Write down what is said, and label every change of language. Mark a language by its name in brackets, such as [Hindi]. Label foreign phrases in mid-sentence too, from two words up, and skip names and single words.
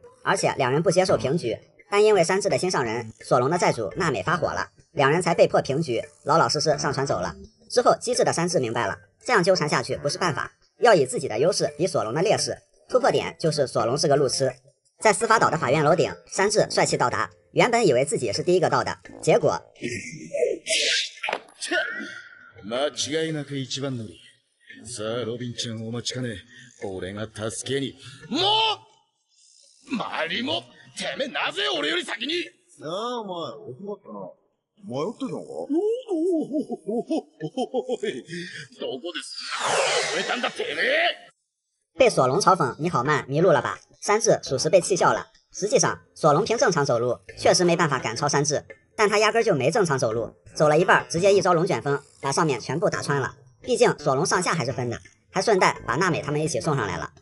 [Chinese] 而且两人不接受平局，但因为山治的心上人索隆的债主娜美发火了，两人才被迫平局，老老实实上船走了。之后机智的山治明白了，这样纠缠下去不是办法，要以自己的优势比索隆的劣势，突破点就是索隆是个路痴。在司法岛的法院楼顶，山治帅气到达，原本以为自己是第一个到的，结果 [Japanese] 間違いなく一番乗り。さあロビンちゃんお待ちかね。俺が助けに。もうマリモ、てめえなぜ俺より先に。なあお前遅かったな。迷ってたのか。どこです覚えたんだてめえ。 [Chinese] 被索隆嘲讽你好慢，迷路了吧？山治属实被气笑了。实际上，索隆凭正常走路确实没办法赶超山治，但他压根就没正常走路，走了一半，直接一招龙卷风把上面全部打穿了。毕竟索隆上下还是分的，还顺带把娜美他们一起送上来了。